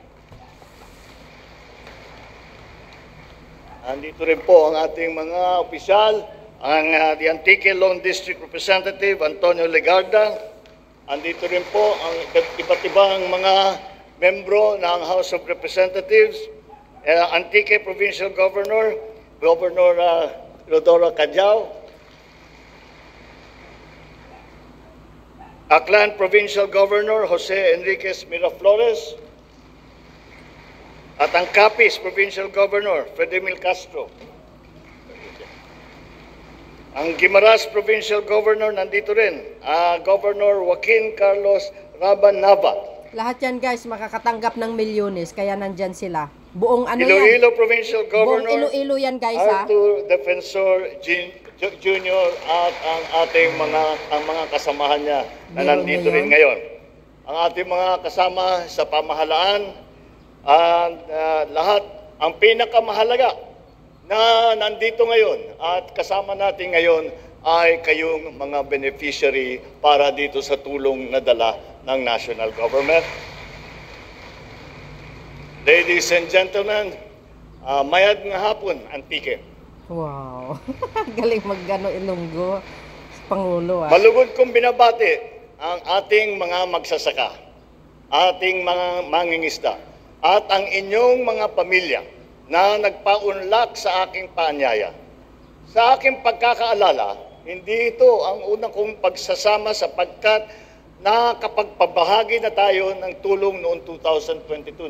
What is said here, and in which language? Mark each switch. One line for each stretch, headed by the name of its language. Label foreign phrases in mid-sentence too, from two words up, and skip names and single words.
Filipino: Andito rin po ang ating mga opisyal, ang
English: the Antique Lone District Representative
Filipino: Antonio Legarda. Andito rin po ang iba't ibang mga membro ng House of Representatives,
English: Antique Provincial Governor,
Filipino: Governor Rodora Cadiao,
English: Aklan Provincial Governor
Filipino: Jose Enriquez Miraflores, at ang
English: Capiz Provincial Governor
Filipino: Fredemil Castro. Ang
English: Guimaras Provincial Governor
Filipino: nandito rin, Governor Joaquin Carlos Raban Nava. Lahat yan guys makakatanggap ng milyones, kaya nandyan sila. Buong ano Iloilo yan?
English: Provincial Governor
Filipino: Buong Iloilo yan guys ha. Arthur Defensor Jr. at ang ating mga kasamahan niya na nandito rin ngayon. Ang ating mga kasama sa pamahalaan, lahat, ang pinakamahalaga na nandito ngayon at kasama natin ngayon ay kayong mga beneficiary para dito sa tulong na dala ng
English: national government. Ladies and gentlemen,
Kinaray-a: mayad nga hapon, Antique.
Filipino: Wow. Galing maggano Ilonggo. Pangulo Malugod kong binabati ang ating mga magsasaka, ating mga mangingisda, at ang inyong mga pamilya na nagpaunlak sa aking paanyaya. Sa aking pagkakaalala, hindi ito ang unang kong pagsasama sapagkat nakapagpabahagi na tayo ng tulong noong 2022.